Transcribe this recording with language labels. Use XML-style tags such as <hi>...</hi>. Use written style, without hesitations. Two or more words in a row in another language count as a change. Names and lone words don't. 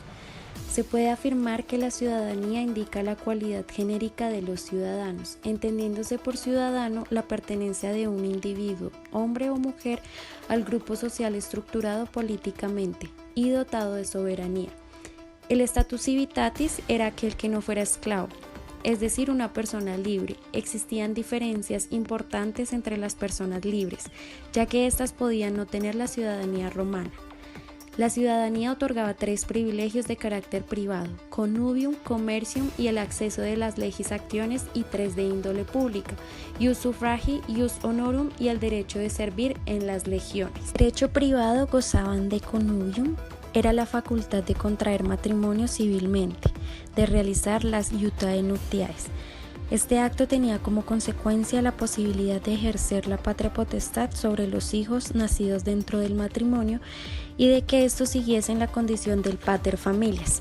<es>Se puede afirmar que la ciudadanía indica la cualidad genérica de los ciudadanos, entendiéndose por ciudadano la pertenencia de un individuo, hombre o mujer, al grupo social estructurado políticamente y dotado de soberanía. El</es> <la>status civitatis</la> <es>era aquel que no fuera esclavo, es decir, una persona libre. Existían diferencias importantes entre las personas libres, ya que éstas podían no tener la ciudadanía romana. La ciudadanía otorgaba 3 privilegios de carácter privado: connubium, commercium y el acceso de las</es> <la>legis actiones,</la> <es>y 3 de índole pública:</es> <la>ius suffragii, ius honorum</la> <es>y el derecho de servir en las legiones. Derecho privado gozaban de connubium, era la facultad de contraer matrimonio civilmente, de realizar las</es> <la>iutae nuptiaes.</la> <es>Este acto tenía como consecuencia la posibilidad de ejercer la patria potestad sobre los hijos nacidos dentro del matrimonio y de que estos siguiesen la condición del</es> <la>pater familias.</la>